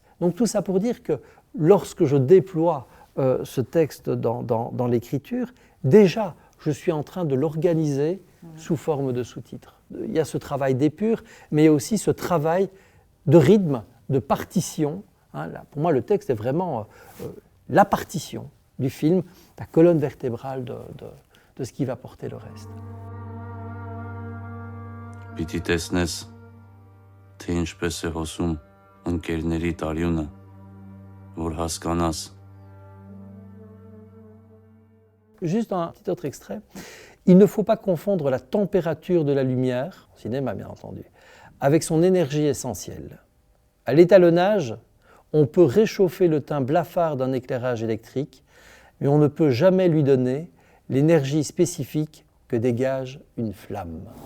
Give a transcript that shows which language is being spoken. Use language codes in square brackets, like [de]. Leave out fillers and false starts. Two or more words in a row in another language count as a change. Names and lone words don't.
[fr] Donc tout ça pour dire que lorsque je déploie ce texte dans l'écriture, déjà, je suis en train de l'organiser sous forme de sous-titres. Il y a ce travail d'épure, mais il y a aussi ce travail de rythme, de partition. Là, pour moi, le texte est vraiment la partition du film, la colonne vertébrale de ce qui va porter le reste. [hy] Պիտի տեսնես, թե ինչպես է հոսում ընկերների տարյունը, որ հասկանաս. [fr] Juste un petit autre extrait. Il ne faut pas confondre la température de la lumière, au cinéma bien entendu, avec son énergie essentielle. À l'étalonnage, on peut réchauffer le teint blafard d'un éclairage électrique, mais on ne peut jamais lui donner l'énergie spécifique que dégage une flamme.